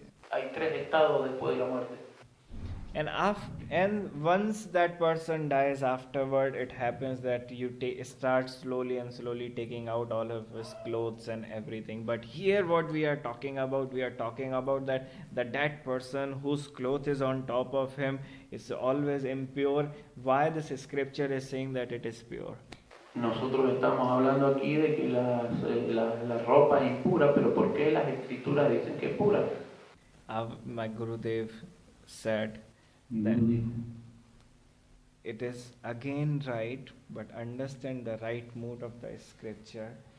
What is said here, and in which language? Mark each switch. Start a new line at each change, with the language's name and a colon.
Spanish: Hay tres estados después de la muerte.
English: And once that person dies, afterward it happens that you start slowly taking out all of his clothes and everything. But here what we are talking about that the dead person whose cloth is on top of him is always impure. Why this scripture is saying that it is pure?
Spanish: Nosotros estamos hablando aquí de que la ropa es impura, pero ¿por qué las escrituras dicen que es pura?
English: My Gurudev said that it is again right, but understand the right mood of the scripture.